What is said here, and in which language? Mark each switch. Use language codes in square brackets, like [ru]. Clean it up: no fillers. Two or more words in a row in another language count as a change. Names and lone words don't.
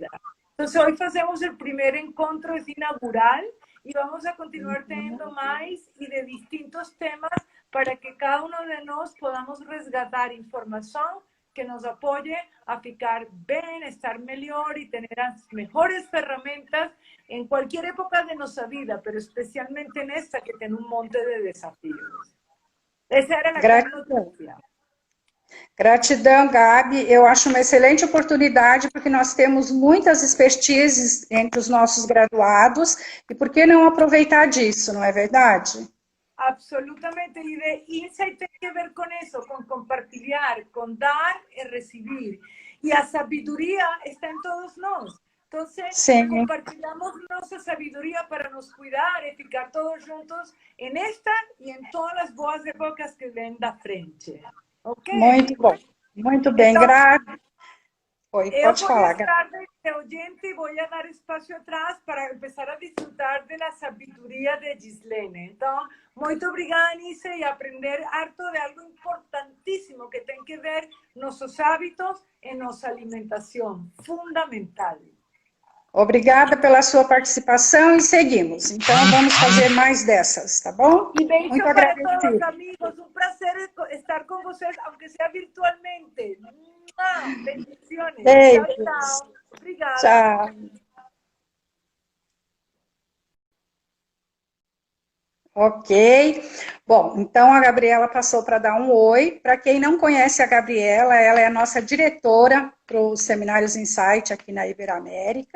[es] Entonces, hoy hacemos el primer encuentro, es inaugural, y vamos a continuar teniendo más y de distintos temas para que cada uno de nosotros podamos resgatar información que nos apoye a ficar bien, estar mejor y tener las mejores herramientas en cualquier época de nuestra vida, pero especialmente en esta que tiene un monte de desafíos. Esa era la gran [pt] Gratidão. [es] noticia. [pt] Gratidão, Gabi. Eu acho uma excelente oportunidade, porque nós temos muitas expertises entre os nossos graduados, e por que não aproveitar disso, não é verdade? Absolutamente. [es] Y de insight tiene que ver con eso, con compartir, con dar y recibir. Y la sabiduría está en todos nosotros. Entonces, [pt] Sim. [es] compartilhamos nuestra sabiduría para nos cuidar y ficar todos juntos en esta y en todas las [pt] boas épocas [es] que ven [pt] da frente. [es] Ok? [pt] Muito bom. Muito bem, Então, Gabi. Oi, eu pode por falar, Gabi. [es] estar de oyente voy a dar espacio atrás para empezar a disfrutar de la sabiduría de Gislene. [pt] Então, muito obrigada, Nice, [es] y aprender harto de algo importantísimo [pt] que tem que ver nossos hábitos e nossa alimentação. Fundamental. Obrigada pela sua participação e seguimos. Então, vamos fazer mais dessas, tá bom? [es] Y beijo [pt] Muito [es] para todos, [pt] agradecido. [es] amigos. Un placer estar con ustedes, aunque sea virtualmente. Bendiciones. [pt] Beijos. [es] Chao, chao. [pt] Obrigada. Tchau. Ok. Bom, então a Gabriela passou para dar um oi. Para quem não conhece a Gabriela, ela é a nossa diretora para os Seminários Insight aqui na Iberoamérica.